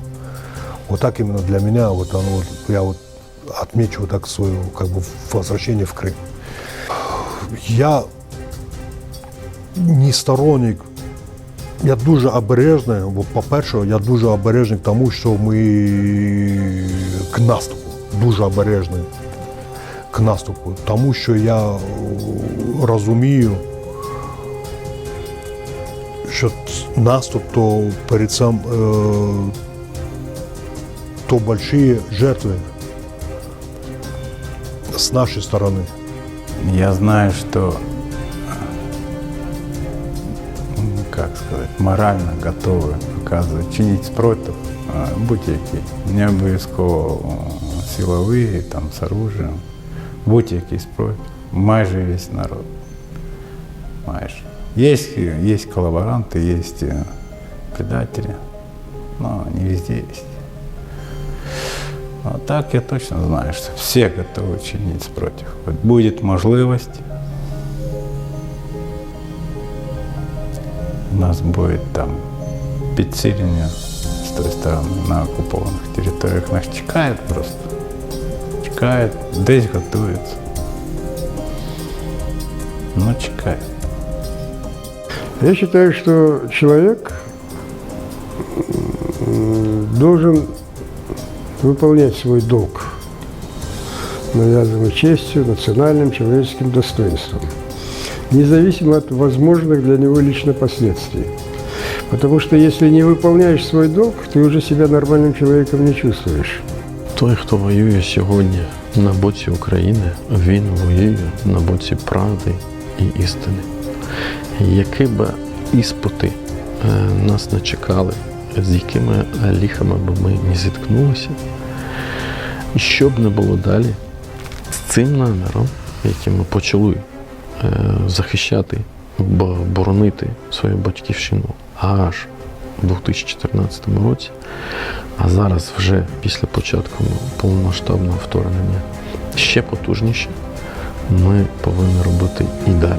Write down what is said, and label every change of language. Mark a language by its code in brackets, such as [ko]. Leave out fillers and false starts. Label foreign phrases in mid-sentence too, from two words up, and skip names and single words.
[ru] Вот так именно для меня, вот оно, вот, я вот отмечу вот так свое, как бы, возвращение в Крым. Я не сторонник, [uk] я дуже обережний, бо, по-перше, я дуже обережний к тому, що ми к наступу, дуже обережний к наступу, тому що я розумію, що наступ, [ru] то перед сам, то большие жертвы с нашей стороны. Я знаю, что, как сказать, морально готовы оказывать, [uk] чинить спротив будь-які, не обов'язково силові, там, з оружием, будь-який спротив, майже весь народ, майже. [ru] Есть коллаборанты, есть предатели, но не везде есть. А так я точно знаю, что все готовы чинить спротив. Вот будет можливость, у нас будет там [uk] підсилення з той сторони на окупованих територіях. Нас чекають просто. Чекають, десь готуються. Ну, чекають. [ru] Я считаю, что человек должен выполнять свой долг, навязанный честью, национальным, человеческим достоинством, независимо от возможных для него лично последствий. Потому что если не выполняешь свой долг, ты уже себя нормальным человеком не чувствуешь. [uk] Той, хто воює сьогодні на боці України, він воює на боці правди і істини. Які б іспити нас не чекали, з якими ліхами б ми не зіткнулися, і що б не було далі, з цим наміром, яким ми почали захищати, боронити свою батьківщину аж у 2014 році, а зараз вже після початку повномасштабного вторгнення ще потужніше, ми повинні робити і далі.